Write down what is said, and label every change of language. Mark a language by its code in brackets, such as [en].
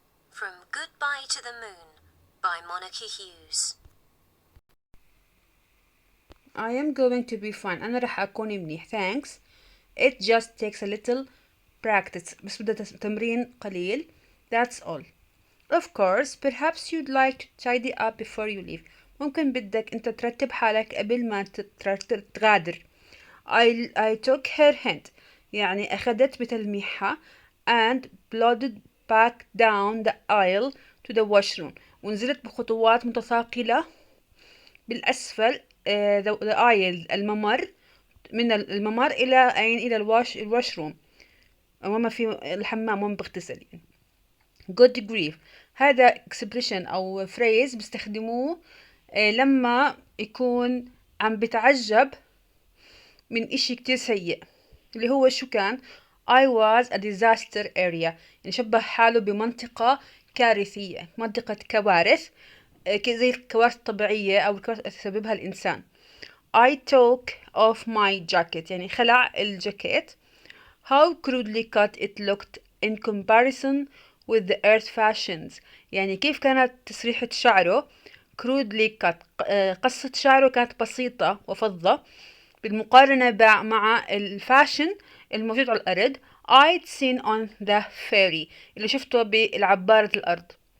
[en] From Goodbye to the Moon by Monica Hughes. I am going to be fine. [ar] أنا رح أكون منيح. [en] Thanks. It just takes a little practice. [ar] بس بدها تمرين قليل. [en] That's all. Of course, perhaps you'd like to tidy up before you leave. [ar] ممكن بدك أنت ترتب حالك قبل ما تغادر. [en] I took her hint. [ar] يعني أخذت بتلميحها [en] and plodded back down the aisle to the washroom. [ar] ونزلت بخطوات متثاقلة بالأسفل [en] the aisle [ar] الممر من الممر إلى الواشروم وما في الحمام وين بغتسل يعني. [en] good grief [ar] هذا expression أو phrase بيستخدموه لما يكون عم بتعجب من إشي كتير سيء اللي هو شو كان [en] I was a disaster area [ar] يعني شبه حاله بمنطقة كارثية منطقة كوارث زي الكوارث الطبيعية أو الكوارث اللي تسببها الإنسان. [en] I took off my jacket [ar] يعني خلع الجاكيت. [en] How crudely cut it looked in comparison with the earth fashions [ar] يعني كيف كانت تسريحة شعره [en] crudely cut [ar] قصة شعره كانت بسيطة وفضة بالمقارنة مع الفاشن الموجود على الأرض [en] I'd seen on the ferry [ar] اللي شفته بالعبارة الأرض.